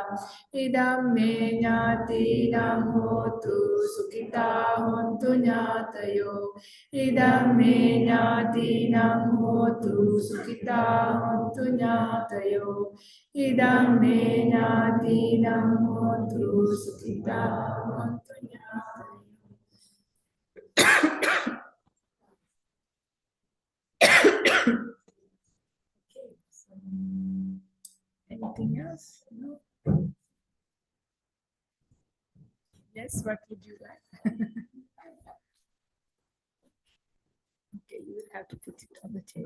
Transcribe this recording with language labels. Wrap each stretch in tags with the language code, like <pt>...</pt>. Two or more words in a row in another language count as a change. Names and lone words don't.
<pi>Idam me ñātīnaṁ hotu sukhitā hontu ñātayo. Idam me ñātīnaṁ hotu sukhitā hontu ñātayo. Idam me ñātīnaṁ hotu sukhitā hontu ñātayo.</pi> <en>Okay, so anything else? No? Yes, what would you like? Okay, you will have to put it on the table.</en>